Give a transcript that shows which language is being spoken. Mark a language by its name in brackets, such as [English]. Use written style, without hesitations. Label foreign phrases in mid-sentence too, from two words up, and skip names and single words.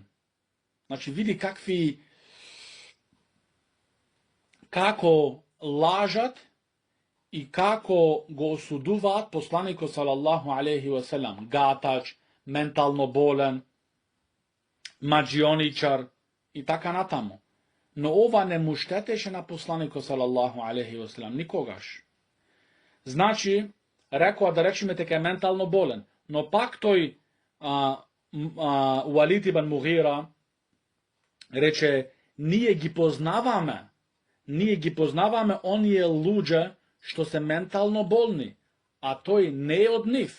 [Macedonian] Значи види како лажат и како го осудуваат посланикот [Arabic] صلى الله عليه وسلم. [Macedonian] Гатач, ментално болен, маџионичар и така натаму. Но ова не му штетеше на посланикот [Arabic] صلى الله عليه وسلم [Macedonian] никогаш. Значи, рекоа да речеме дека е ментално болен, но пак тој Уалид ибн Мугира рече, ние ги познаваме оние луѓе што се ментално болни, а тој не е од нив.